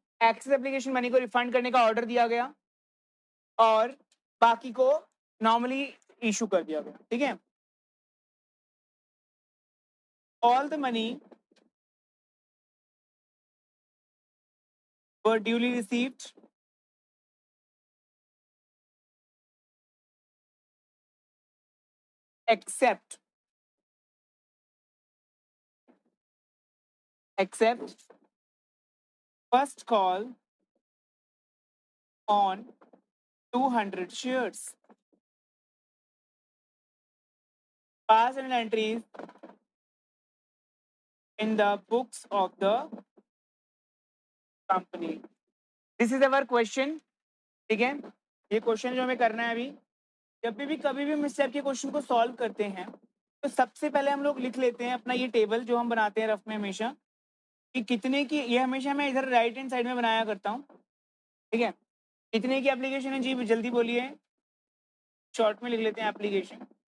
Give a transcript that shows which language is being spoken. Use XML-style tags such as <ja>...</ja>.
<hi>Excess application money को refund करने का ऑर्डर दिया गया और बाकी को नॉर्मली इशू कर दिया गया। ठीक है?</hi> <en>All the money were duly received except first call on 200 shares. Pass and entries in the books of the company. This is our question.</en> <hi>ठीक है? ये क्वेश्चन जो हमें करना है अभी, जब भी कभी भी हम इस टाइप के क्वेश्चन को सॉल्व करते हैं तो सबसे पहले हम लोग लिख लेते हैं अपना ये टेबल जो हम बनाते हैं रफ में हमेशा, कि कितने की, ये हमेशा मैं इधर राइट हैंड साइड में बनाया करता हूँ। ठीक है? कितने की एप्लीकेशन है जी, जल्दी बोलिए, शॉर्ट में लिख लेते हैं एप्लीकेशन।</hi>